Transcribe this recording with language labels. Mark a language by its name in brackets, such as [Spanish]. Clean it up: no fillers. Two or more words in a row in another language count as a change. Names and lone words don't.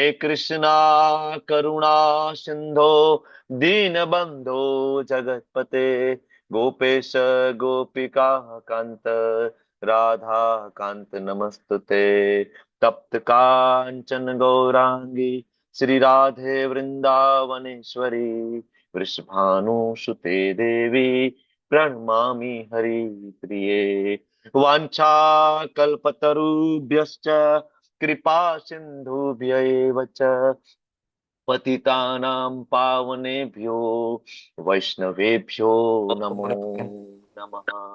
[Sanskrit] કૃષ્ણા કરુણા સિંધો દીનબંધો જગતપતે ગોપેશ ગોપિકા કાંત રાધા કાંત નમસ્તુતે તપ્ત કાંચન ગૌરાંગી શ્રી રાધે વૃંદાવનેશ્વરી વૃષભાનુસુતે દેવી પ્रणमामि हरिप्रिये. वाञ्छा कल्पतरुभ्यश्च कृपा सिन्धुभ्यैव च पतितानां पावनेभ्यो वैष्णवेभ्यो नमो नमः.